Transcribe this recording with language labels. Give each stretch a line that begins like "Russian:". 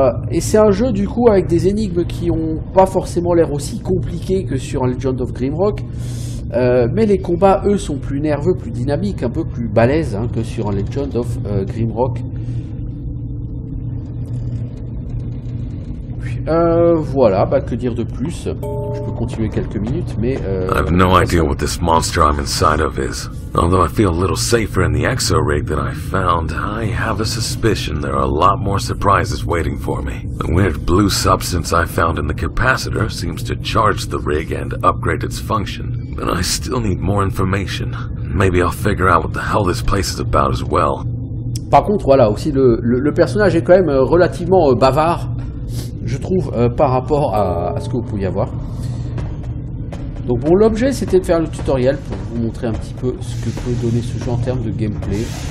French: Et c'est un jeu du coup avec des énigmes qui ont pas forcément l'air aussi compliquées que sur Legend of Grimrock, mais les combats eux sont plus nerveux, plus dynamiques, un peu plus balèzes hein, que sur Legend of Grimrock. Voilà, bah que dire de plus? Je peux continuer quelques minutes, mais
English: I have no idea what this monster I'm inside of is. Although I feel a little safer in the exo-rig that I found, I have a suspicion there are a lot more surprises waiting for me. The weird blue substance I found in the capacitor seems to charge the rig and upgrade its function, but I still need more information. Maybe I'll figure out what the hell this place is about as well.
French: Par contre, voilà, aussi le personnage est quand même relativement bavard, je trouve, par rapport à ce que vous pouvez avoir. Donc bon, l'objet c'était de faire le tutoriel pour vous montrer un petit peu ce que peut donner ce jeu en termes de gameplay.